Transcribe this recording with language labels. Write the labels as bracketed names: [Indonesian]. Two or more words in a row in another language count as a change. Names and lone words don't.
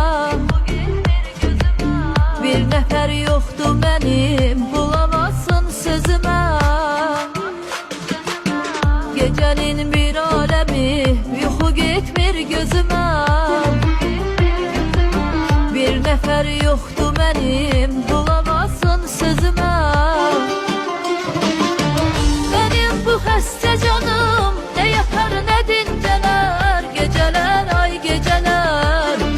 [Azerbaijani] Bir nəfər yoxdur mənim, [Turkish] bulamazsın sözümə. Gecenin bir alemi [Azerbaijani] yuxu getmir gözümə. Bir nəfər yoxdur mənim, [Turkish] bulamazsın sözümə. Benim bu [Azerbaijani] xəstə canım [Turkish] ne yapar ne dinceler, geceler ay geceler.